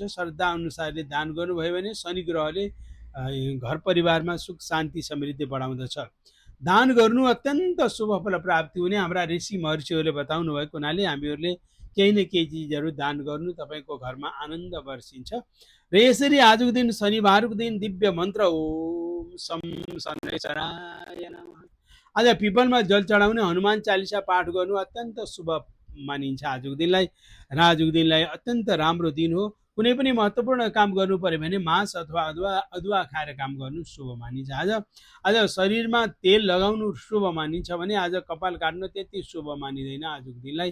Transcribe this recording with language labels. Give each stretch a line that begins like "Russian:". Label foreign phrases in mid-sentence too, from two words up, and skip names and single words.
Nepali: श्रद्धा अनुसारले दान गर्नुभयो भने शनि ग्रहले घर परिवारमा सुख शान्ति समृद्धि बढाउँदछ। दान गर्नु अत्यन्त शुभ फल प्राप्ति हुने हाम्रा ऋषि महर्षिहरूले बताउनु भएको हुनाले हामीहरूले केही न केही चिजहरू दान गर्नु, तपाईँको घरमा आनन्द वर्षिन्छ। र यसरी आजको दिन शनिबारको दिन दिव्य मन्त्र
Sanskrit: ओम शं शनैश्चराय नमः।
Nepali: आज पिपलमा जल चढाउने, हनुमान चालिसा पाठ गर्नु अत्यन्त शुभ मानिन्छ आजको दिनलाई। र आजको दिनलाई अत्यन्त राम्रो दिन हो। कुनै पनि महत्त्वपूर्ण काम गर्नु पर्यो भने मांस अथवा अदुवा खाएर काम गर्नु शुभ मानिन्छ। आज शरीरमा तेल लगाउनु शुभ मानिन्छ भने आज कपाल काट्नु त्यति शुभ मानिँदैन आजको दिनलाई।